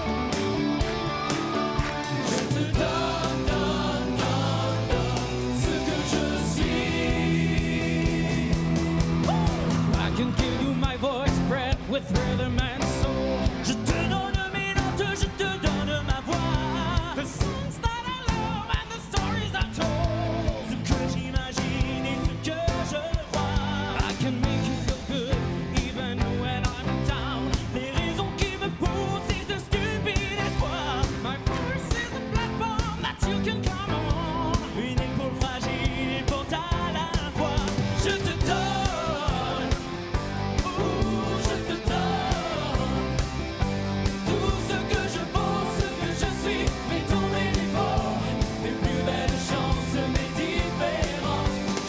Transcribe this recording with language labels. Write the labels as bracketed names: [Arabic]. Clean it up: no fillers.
[French] Je te donne ce que je suis. [English] I can give you my voice, bred with rhythm and soul. [French] Je te donne mes notes, je te donne ma voix. [English] The songs that I love and the stories I told. Ce que j'imagine et ce que je vois. I can make you feel good even when I'm down. [French] Les raisons qui me poussent, c'est ce stupide espoir. [English] My voice is the platform that you can come on. [French] Une épaule fragile, forte à la fois. Je te donne, je te donne tout ce que je vaux, ce que je suis, mes dons, mes défauts, mes plus belles chances, mes différences.